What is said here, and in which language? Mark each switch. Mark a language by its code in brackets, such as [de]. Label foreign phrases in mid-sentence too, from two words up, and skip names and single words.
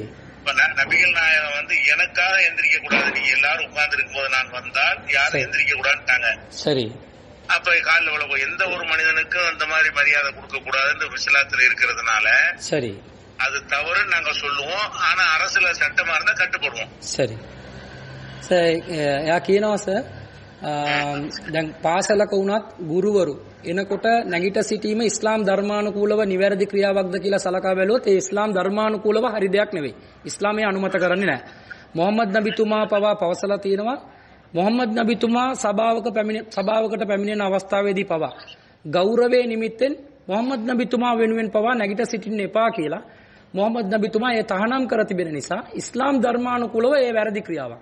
[ta] இப்ப நபிகள் நாயகம் வந்து எனக்காக எந்திரிக்க கூடாது, நீங்க எல்லாரும் உட்கார்ந்து இருக்கும் போது நான் வந்தால் யாரும் எந்திரிக்க கூடாதுட்டாங்க. சரி. அப்ப காலில் விழ எந்த ஒரு மனிதனுக்கும் அந்த மாதிரி மரியாதை கொடுக்க கூடாதுன்னு இஸ்லாத்துல இருக்கிறதுனால சரி அது தவறு நாங்க சொல்லுவோம். ஆனா அரசுல சட்டமா இருந்தா கட்டுப்படுவோம். சரி. [si] යා කියනවා සර් දැන් පාසලක වුණත් ගුරුවරු එනකොට නැගිට සිටීම ඉස්ලාම් ධර්මානුකූලව නිවැරදි ක්‍රියාවක්ද කියලා සලකා බැලුවොත් ඒ ඉස්ලාම් ධර්මානුකූලව හරි දෙයක් නෙවෙයි. ඉස්ලාමයේ අනුමත කරන්නේ නැහැ. මොහම්මද් නබිතුමා පවා පවසලා තියෙනවා මොහම්මද් නබිතුමා සභාවකට පැමිණෙන අවස්ථාවේදී පවා ගෞරවයේ නිමිත්තෙන් මොහම්මද් නබිතුමා වෙනුවෙන් පවා නැගිට සිටින්න එපා කියලා මොහම්මද් නබිතුමා ඒ තහනම් කර තිබෙන නිසා ඉස්ලාම් ධර්මානුකූලව ඒ වැරදි ක්‍රියාවක්.